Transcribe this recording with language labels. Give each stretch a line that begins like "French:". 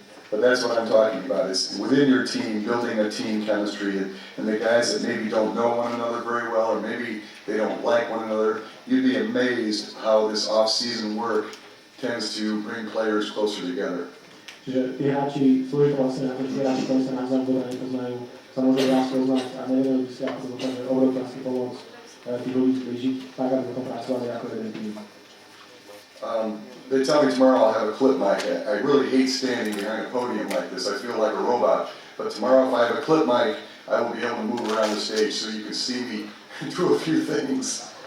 English: But that's what I'm talking about, is within your team, building a team chemistry, and the guys that maybe don't know one another very well, or maybe they don't like one another, you'd be amazed how this off-season work tends to bring players closer together.
Slovak: Čiže tí hráči slúži to vlastne na to, že tí hráči, ktorí sa navzájom dobre nepoznajú, sa môžu viac poznať a nevedeli by si, ako to dokáže obrovský pomoc tých ľudí zblížiť, tak aby potom pracovali ako jeden tým.
English: They tell me tomorrow I'll have a clip mic. I really hate standing behind a podium like this. I feel like a robot. But tomorrow if I have a clip mic, I will be able to move around the stage so you can see me do a few things.